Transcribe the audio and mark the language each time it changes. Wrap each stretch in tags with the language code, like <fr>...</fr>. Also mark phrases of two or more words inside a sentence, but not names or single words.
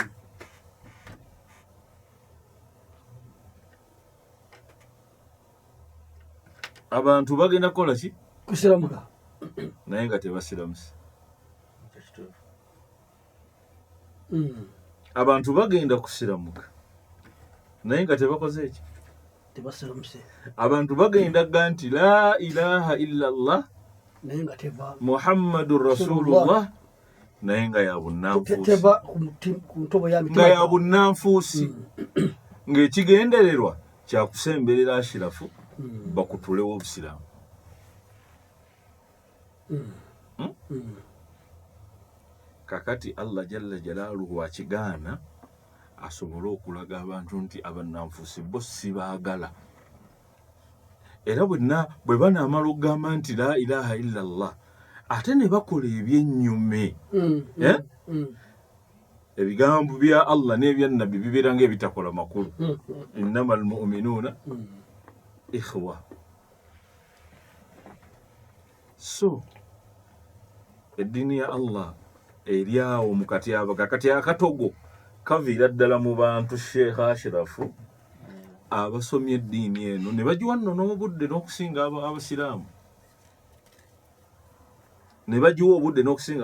<lg>Abantu bagenda kukola ki? Kusiramuka. Naye nga tebasiramuse. Abantu bagenda kusiramuka naye nga tebakoze eki? Tebasiramuse. Abantu bagenda nti</lg> <ar>لا إله إلا الله</ar> <lg>naye nga teva</lg> <ar>محمد رسول الله</ar> <lg>naye nga yabunnanfuusi. Teva ku ntobo ya mitima. Nga yabunnanfuusi. Ng'ekigendererwa kyakusemberera Ashirafu bakutulewo obusiraamu. Kakati</lg> <ar>الله جل جلاله</ar> <lg>akigaana asobole okulaga abantu nti abannanfuusi bo si baagala. Era bwe banaamala okugamba nti</lg> <ar>لا إله إلا الله</ar> <lg>ate ne bakola ebyennyume, ebigambo bya Allah n'ebya nabbi bibeera ng'ebitakola makulu.</lg> <ar>إنما المؤمنون إخوة.</ar> <lg>So eddiini ya Allah eri awo mu katyabaga, kakati akatogo kaviira ddala mu bantu Sheikh Ashirafu abasomye eddiini eno ne bagiwa nno n'obudde n'okusinga abasiraamu, ne bagiwa obudde n'okusinga</lg>